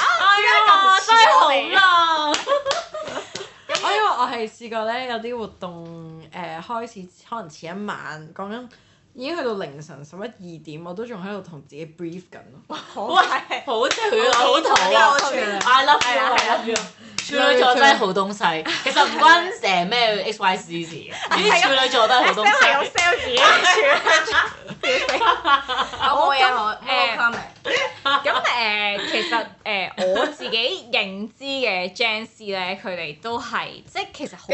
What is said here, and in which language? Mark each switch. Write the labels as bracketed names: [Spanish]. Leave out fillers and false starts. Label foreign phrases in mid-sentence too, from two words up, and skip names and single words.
[Cantonese] 哎呀，真係好啦！因為我係試過咧，有啲活動開始可能前一晚講緊。已經去到凌晨11、2點，我都仲喺度同自己 brief 緊咯。喂，好處女，好土啊 ！ [English] I love you，I love you。 [Cantonese] 處女座真係好東西，其實唔關咩 XYZ 事嘅，總之處女座都係好東西。係有 sell 自己嘅處女座。我冇嘢，我冇 comment。咁其實我自己認知嘅 Janice 咧，佢哋都係即係其實好。